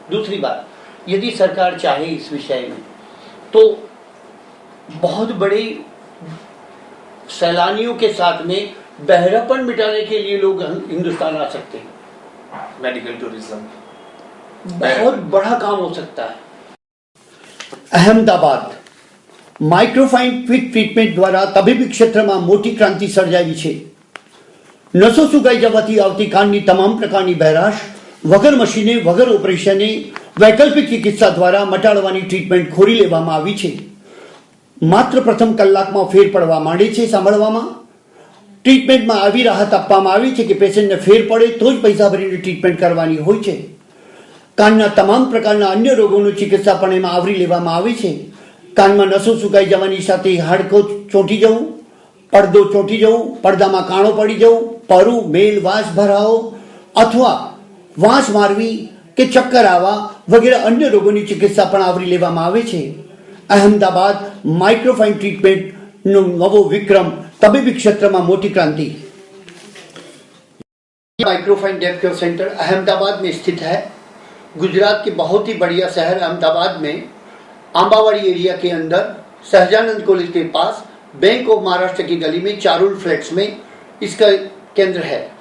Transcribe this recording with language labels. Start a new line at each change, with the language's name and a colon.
Hindi: दूसरी बात, यदि सरकार चाहे इस विषय में तो बहुत बड़े सैलानियों के साथ में बहरापन मिटाने के लिए लोग हिंदुस्तान आ सकते हैं। मेडिकल टूरिज्म बहुत बड़ा काम हो सकता है।
Gujarati: अहमदाबाद माइक्रोफाइन क्विक ट्रीटमेंट द्वारा तबीबी क्षेत्र में मोटी क्रांति सर्जावी છે। નસો સુકાઈ જવાથી આવતી કાનની તમામ પ્રકારની બહેરાશ વગર મશીને વગર ઓપરેશને વૈકલ્પિક ચિકિત્સા દ્વારા મટાડવાની ટ્રીટમેન્ટ ખોરી લેવામાં આવી છે। માત્ર પ્રથમ કલાકમાં ફેર પડવા માંડે છે। સાંભળવામાં ટ્રીટમેન્ટમાં આવી રાહત આપવામાં આવી છે કે પેશન્ટને ફેર પડે તો જ પૈસા ભરીને ટ્રીટમેન્ટ કરવાની હોય છે। કાનના તમામ પ્રકારના અન્ય રોગોની ચિકિત્સા પણ એમાં આવરી લેવામાં આવી છે। કાનમાં નસો સુકાઈ જવાની સાથે હાડકો ચોંટી જવું, પડદો ચોંટી જવું, પડદામાં કાણો પડી જવું, પરું, મેલ, વાસ ભરાવો અથવા વાંસ મારવી કે ચક્કર આવવા વગેરે અન્ય રોગોની ચિકિત્સા પણ આવરી લેવામાં આવે છે। અહેમદાબાદ માઇક્રોફાઇન ટ્રીટમેન્ટનો નવો વિક્રમ,
Hindi: तबीबी क्षेत्र में मोटी क्रांति। Microfine def care centre Ahmedabad में स्थित है। गुजरात के बहुत ही बढ़िया शहर अहमदाबाद में आंबावाड़ी एरिया के अंदर सहजानंद कॉलेज के पास बैंक ऑफ महाराष्ट्र की गली में चारुल फ्लैट्स में इसका केंद्र है।